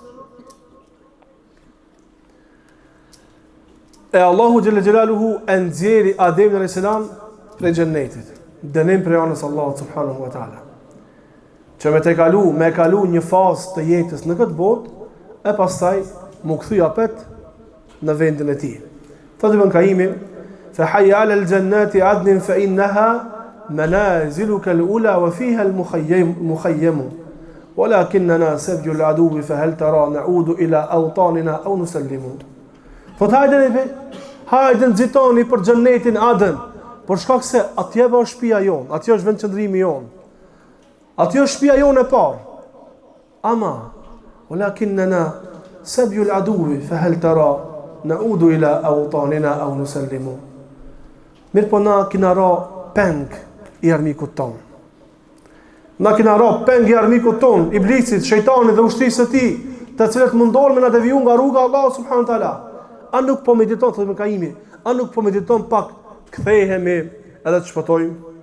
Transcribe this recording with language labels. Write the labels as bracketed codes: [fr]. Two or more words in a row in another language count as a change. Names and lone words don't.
[sq] E Allahu [ar] جل جلاله [sq] e nxjerri Ademin [ar] عليه السلام [sq] prej xhennetit, dënim prej anës Allahut [ar] سبحانه وتعالى, [sq] që me kalu një fazë të jetës në këtë botë, e pastaj mu kthy apet në vendin e tij. [ar] Thotë Ibn Kaimi, فحي على جنات عدن فإنها منازلك الأولى وفيها المخيم ولكننا سبي العدو فهل ترى نعود إلى أوطاننا أو نسلم. [sq] Hajde nxitoni për xhennetin Aden, por shkak se atje është shtëpia jon, atje është vend qëndrimi jon. Atje është shtëpia jon e parë. [ar] Ama ولكننا سبي العدو فهل ترى نعود إلى أوطاننا أو نسلم. [sq] Mirë po na kina ra peng i armikut ton. Na kena ra peng i armikut ton, iblisit, shejtanit dhe ushtrisë së tij, të cilët mundohen me na deviju nga rruga e Allahut [ar] سبحانه وتعالى. [sq] A nuk po mediton thotë Kaimi, a nuk po mediton pak kthehemi edhe të shpëtojmë?